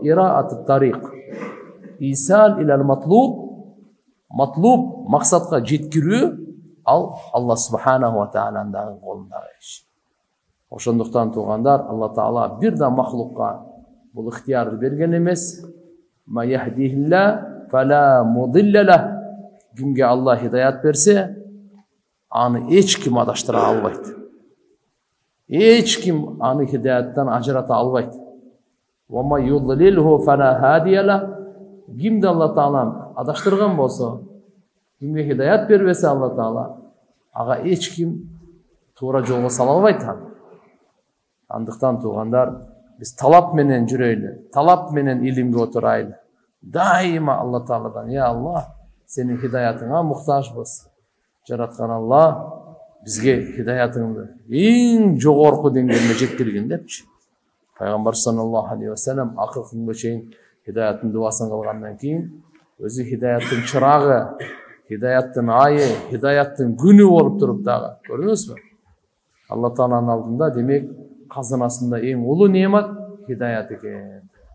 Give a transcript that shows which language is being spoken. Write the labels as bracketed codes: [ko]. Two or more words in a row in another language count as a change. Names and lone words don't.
[ar] إراءة الطريق إيصال إلى المطلوب. [ky] Матлуб максатка жеткирүү ал Алла [ar] سبحانه وتعالى [ky] колундагы иш. Ошондуктан туугандар, Алла Таала бир да махлукка бул ыктыярды берген эмес. [ar] من يهده الله فلا مضل له. [ky] Кимге Алла хидаят берсе, аны эч ким адаштыра албайт. Эч ким аны хидаяттан ажырата албайт. [ar] ومن يضلل فلا هادي له. [ky] Кимди Алла Таала адаштырган болсо, кимге хидаят бербесе Алла Таала, ага эч ким туура жолго сала албайт. Андыктан туугандар, биз талап менен жүрөйлү, талап менен илимге отурайлы. Дайыма Алла Тааладан, я Аллах, сенин хидаятыңа муктажбыз. Жараткан Алла бизге хидаятыңды эң жогорку деңгээлге жеткиргин депчи. Пайгамбар [ar] صلى الله عليه وسلم [ky] акыр күнгө чейин хидаяттын дуасын кылгандан кийин өзү хидаяттын чырагы, хидаяттын айы, хидаяттын күнү болуп туруп дагы. Көрдүңүзбү? Алла Тааланын алдында демек казынасында эң улуу неемат хидаят экен.